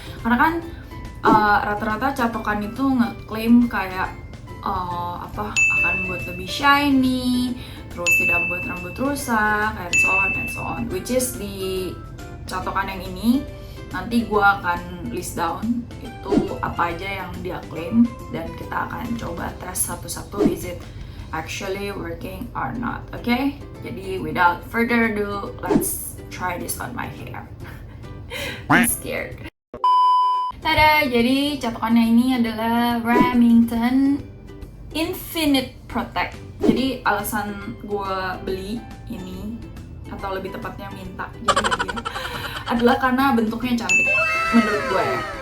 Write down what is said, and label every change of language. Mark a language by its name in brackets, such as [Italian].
[Indonesian] Karena kan rata-rata catokan itu ngeklaim kayak akan membuat lebih shiny, terus tidak membuat rambut rusak, [English] and so on, which is [Indonesian] di catokan yang ini nanti gue akan [English] list down [Indonesian] itu apa aja yang dia klaim, dan kita akan coba tes satu-satu [English] is it actually working or not. Okay? [Indonesian] Jadi [English] without further ado, let's try this on my hair. I'm scared. [Indonesian] Tada, jadi catokannya ini adalah Remington Infinite Protect. Jadi alasan gue beli ini, atau lebih tepatnya minta jadi dia, adalah karena bentuknya cantik menurut gue ya.